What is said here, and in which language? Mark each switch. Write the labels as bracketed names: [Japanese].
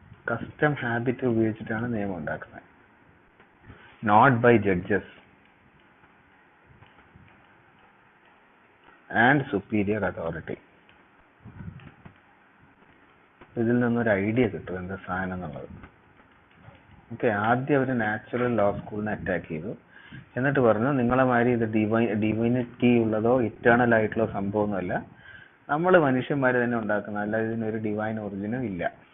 [Malayalam] Custom habit ഉപയോഗിച്ചിട്ടാണ് നിയമം ഉണ്ടാക്കുന്നത്. [English] Not by judges and superior authority. [Malayalam] ഇതിൽ നിന്നൊരു ഐഡിയ കിട്ടും എന്താ സാധനം എന്നുള്ളത്. ഓക്കെ. ആദ്യം അവർ നാച്ചുറൽ ലോ സ്കൂളിനെ അറ്റാക്ക് ചെയ്തു. എന്നിട്ട് പറഞ്ഞു നിങ്ങളെ മാതിരി ഇത് ഡിവൈനിറ്റി ഉള്ളതോ ഇറ്റേണൽ ആയിട്ടുള്ള സംഭവമൊന്നുമല്ല, നമ്മൾ മനുഷ്യന്മാർ തന്നെ ഉണ്ടാക്കുന്ന, അല്ലാതെ ഇതിനൊരു ഡിവൈൻ ഒറിജിനും ഇല്ല.